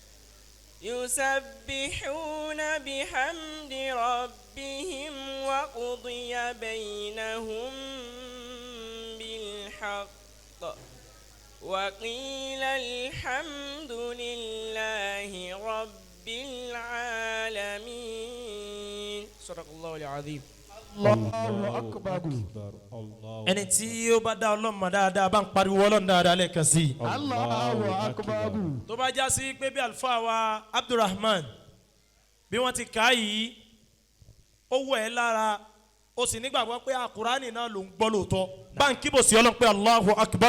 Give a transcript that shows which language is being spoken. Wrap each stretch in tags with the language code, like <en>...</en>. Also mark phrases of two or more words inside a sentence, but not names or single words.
<ar>يسبحون بحمد ربهم وقضي بينهم بالحق وقيل الحمد لله رب العالمين صدق الله العظيم. الله أكبر.</ar> <yo>ẹni tí ó bá dá ọlọ́run mọ̀ dáadáa bá ń pariwo ọlọ́run dáadáa lẹ́ẹ̀kan sí i.</yo> <ar>الله أكبر.</ar> <yo>tó bá já sí pé bí àlùfáà wa Abdulrahman bí wọ́n ti kà á yìí ó wọ̀ ẹ́ lára ó sì nígbàgbọ́ pé àkùránì náà ló ń gbọ́ lóòótọ́ báńkì bò sí ọlọ́run pé</yo> <ar>الله أكبر.</ar>